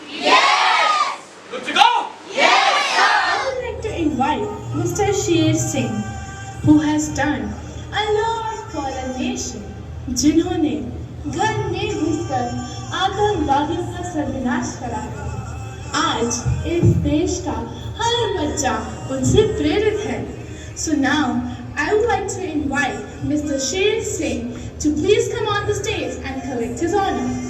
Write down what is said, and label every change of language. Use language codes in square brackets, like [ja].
[en] Yes! Good to go? I would like to invite Mr. Sher Singh, who has done a lot for a nation, [hi] जिन्होंने घर में घुसकर आतंकवादियों का सर्वनाश करा है। आज इस देश का हर बच्चा उनसे प्रेरित है। [en] So now I would like to invite Mr. Sher Singh to please come on the stage and collect his honor.